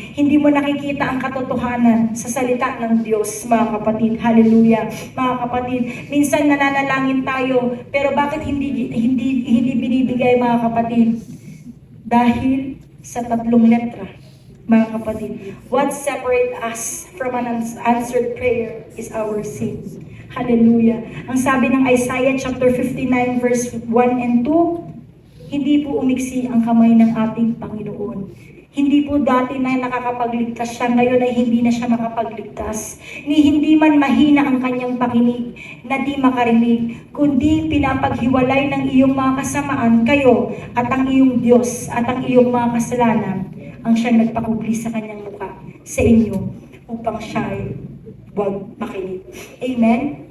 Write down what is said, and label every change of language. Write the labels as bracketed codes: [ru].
[tl] Hindi mo nakikita ang katotohanan sa salita ng Diyos, mga kapatid. Hallelujah. Mga kapatid, minsan nananalangin tayo, pero bakit hindi binibigay, mga kapatid? Dahil sa 3 letra, mga kapatid. [en] What separates us from an answered prayer is our sin. Hallelujah. [tl] Ang sabi ng Isaiah chapter 59 verse 1 and 2, hindi po umiksi ang kamay ng ating Panginoon. Hindi po dati na nakakapagligtas siya, ngayon ay hindi na siya makapagligtas. Ni hindi man mahina ang kanyang pakinig na di makarinig, kundi pinapaghiwalay ng iyong mga kasamaan kayo at ang iyong Diyos at ang iyong mga kasalanan ang siya nagpakubli sa kanyang mukha sa inyo upang siya ay huwag makinig. Amen?